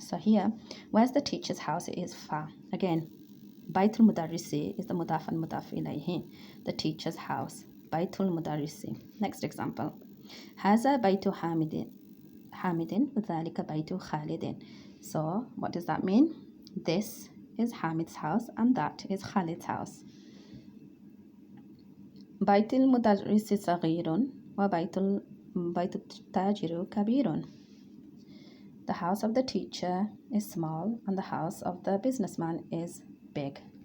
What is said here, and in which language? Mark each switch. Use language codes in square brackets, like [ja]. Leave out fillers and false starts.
[en] So here, where's the teacher's house? It is far. Again, baytul mudarrisi is the mudaf and mudaf ilayhi, the teacher's house. [ar] Baytul mudarrisi. [en] Next example. [ar] Haza baytu hamidin. Dhalika baytu khalidin. [en] So what does that mean? this is Hamid's house and that is Khalid's house. [ar] بيت المدرس صغير بيت التاجر كبير. [en] The house of the teacher is small and the house of the businessman is big.